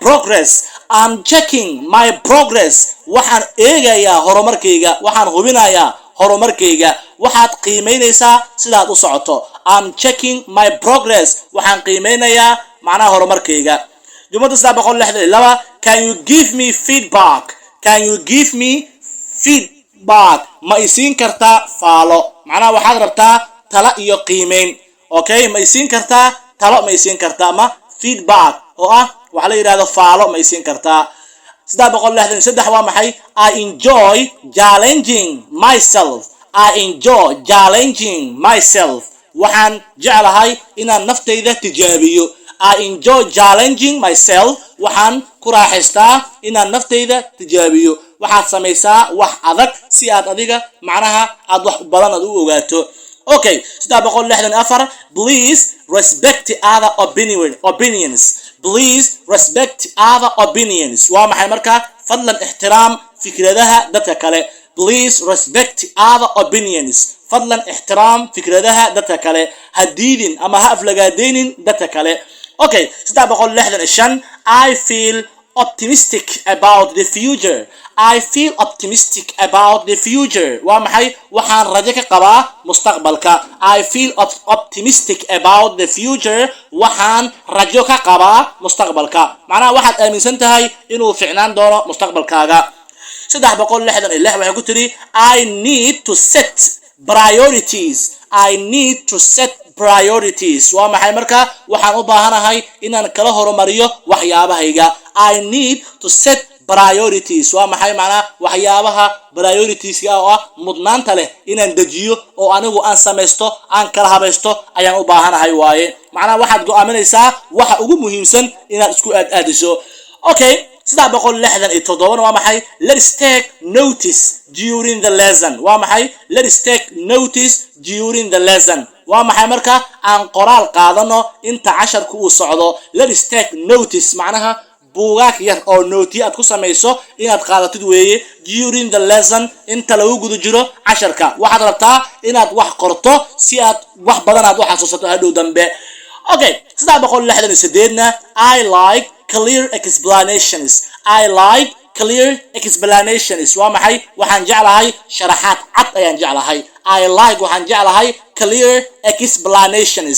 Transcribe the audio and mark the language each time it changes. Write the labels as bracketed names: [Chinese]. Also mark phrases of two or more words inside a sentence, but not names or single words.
[Somali] progress waxaan eegayaa horumarkayga waxaan hubinayaa horumarkayga waxaad qiimeynaysaa sidaad u socoto [English] I'm checking my progress [Somali] waxaan qiimeynayaa macnaha horumarkayga jumlada 362 [English] can you give me [Somali] feedback ma isiin kartaa faalo macnaha waxaad rabtaa talo iyo qiimeyn okay ma isiin kartaa talo ma isiin kartaa ma feedback oo ah waxa la yiraahdo faalo ma isiin kartaa 363 waa maxay [English] I enjoy challenging [Somali] myself waxaan jeclahay inaan naftayda tijaabiyo [English] I enjoy challenging myself [Somali] waxaan ku raaxaystaa inaan naftayda tijaabiyo waxaad samaysaa wax adag si aad adiga macnaha aad wax badan u ogaato Okay, sida boqol lixdan afar, [English] please respect other opinions. Please respect other opinions. [Somali] Waa maxay marka? Fadlan ixtiraam fikradaha dadka kale. [English] Please respect other opinions. [Somali] Fadlan ixtiraam fikradaha dadka kale. Ha diidin ama ha aflagaadeynin dadka kale. Okay, sida boqol lixdan shan, [English] I feel optimistic about the future. I feel optimistic about the future. [Somali] Waa maxay? Waxaan rajo ka qabaa mustaqbalka. [English] I feel optimistic about the future. [Somali] Waxaan rajo ka qabaa mustaqbalka. Macnaha waxaad aaminsan tahay inuu ficnaan doono mustaqbalkaaga. 366 waxay ku tiri, [English] I need to set priorities. I need to set priorities. [Somali] Waa maxay marka? Waxaan u baahanahay inaan kala horumariyo waxyaabahayga. [English] I need to set priorities. [Somali] Waa maxay macnaha? Waxyaabaha priorities oo ah mudnaanta leh inaan dejiyo oo anigu aan samaysto, aan kala habaysto ayaan u baahanahay waaye. Macnaha waxaad go'aaminaysaa waxa ugu muhiimsan inaad isku aadiso. Okay, 367 waa maxay? [English] Let's take notice during the lesson. [Somali] Waa maxay? [English] Let's take notice during the lesson. [Somali] waa maxay marka? Aan qoraal qaadano inta casharku uu socdo. [English] Let's take notice [Somali] macnaha buugaag yar oo nooti aad ku samayso inaad qaadatid weeye [English] during the lesson [Somali] inta lagu guda jiro casharka. Waxaad rabtaa inaad wax qorto si aad wax badan aad u xasuusato hadhow dambe. [English] Okay, 368 na, I like clear explanations. I like clear explanations. [Somali] Waa maxay? Waxaan jeclahay sharaxaad cad ayaan jeclahay. [English] I like [Somali] waxaan jeclahay [English] clear explanations.